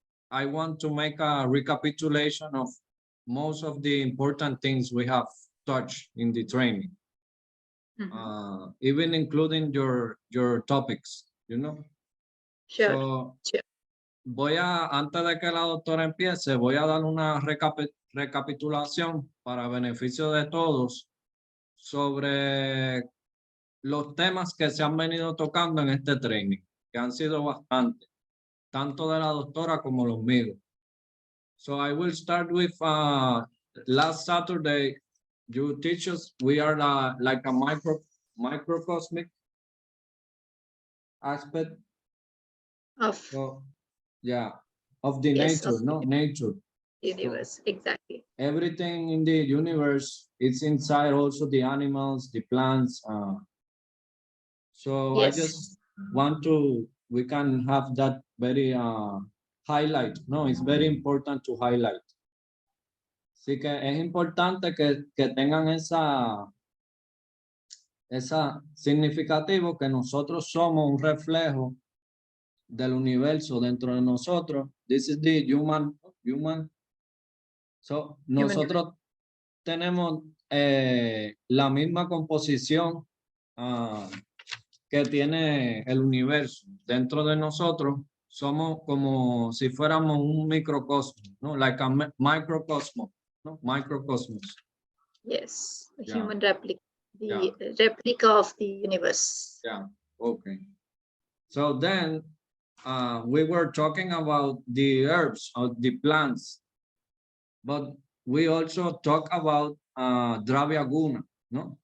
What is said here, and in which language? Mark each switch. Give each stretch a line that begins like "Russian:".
English: I want to make a recapitulation of most of the important things we have touched in the training, even including your topics, you know? Sure.
Spanish: Antes de que la doctora empiece, voy a dar una recapitulación para beneficio de todos sobre los temas que se han venido tocando en este training, que han sido bastantes, tanto de la doctora como los míos.
English: So I will start with last Saturday, you teach us, we are like a microcosmic aspect of the nature, nature. Universe, exactly. Everything in the universe, it's inside also the animals, the plants. So I just want we can have that very highlight. No, it's very important to highlight.
Spanish: Así que es importante que tengan esa significativo que nosotros somos un reflejo del universo dentro de nosotros.
English: This is the human. So,
Spanish: nosotros tenemos la misma composición que tiene el universo. Dentro de nosotros somos como si fuéramos un microcosmos, ¿no?
English: Like a microcosmos, ¿no? Microcosmos. Yes, a human replica, replica of the universe. Yeah, okay. So then we were talking about the herbs or the plants, but we also talk about Dravya Guna, ¿no?